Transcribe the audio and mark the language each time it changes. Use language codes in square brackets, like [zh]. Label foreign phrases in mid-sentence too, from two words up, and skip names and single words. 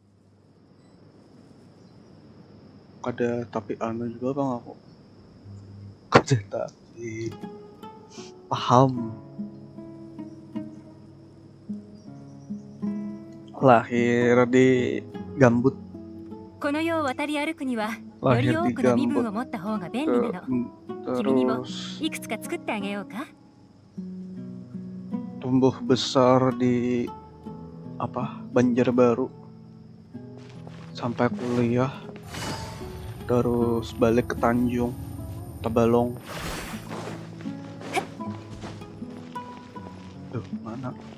[id] Ada tapi anu juga bang aku. Ada tapi paham. Lahir di gambut. [ja] この世を渡り歩くにはより [id] Lahir [ja] 多 [id] di [ja] くの身分 [id] gambut. [ja] を持った方が便利なの。君にも [id] Terus [ja] いくつか作ってあげようか。 [id] tumbuh besar di Banjarbaru sampai kuliah, terus balik ke Tanjung Tabalong. Mana?